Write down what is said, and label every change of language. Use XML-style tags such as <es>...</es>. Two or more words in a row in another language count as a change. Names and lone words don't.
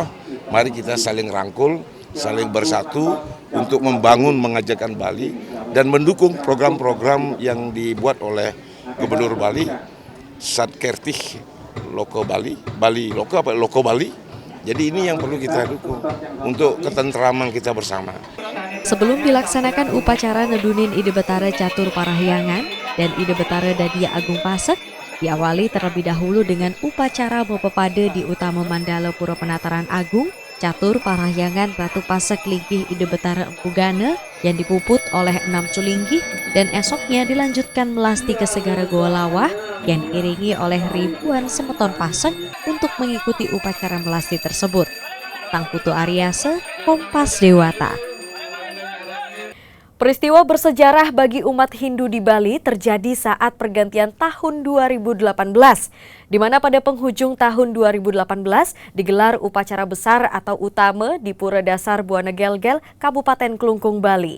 <id>Mari kita saling rangkul, saling bersatu untuk membangun, mengajarkan Bali dan mendukung program-program yang dibuat oleh Gubernur Bali, Satkertih Loko Bali, Bali Loko apa Loko Bali. Jadi ini yang perlu kita dukung untuk ketentraman kita bersama. Sebelum dilaksanakan upacara nedunin Ide Betara Catur Parahyangan dan Ide Betara Dadia Agung Pasek, diawali terlebih dahulu dengan upacara Bopepade di Utama Mandala Pura Penataran Agung Catur Parahyangan Ratu Pasek linggih Ide Betara Empu Gana yang dipuput oleh 6 culinggih dan esoknya dilanjutkan melasti ke Segara Goa Lawah yang diiringi oleh ribuan semeton Pasek untuk mengikuti upacara melasti tersebut. Tangputu Aryase, Kompas Dewata. Peristiwa bersejarah bagi umat Hindu di Bali terjadi saat pergantian tahun 2018, di mana pada penghujung tahun 2018 digelar upacara besar atau utama di Pura Dasar Buana Gelgel, Kabupaten Klungkung, Bali.</id>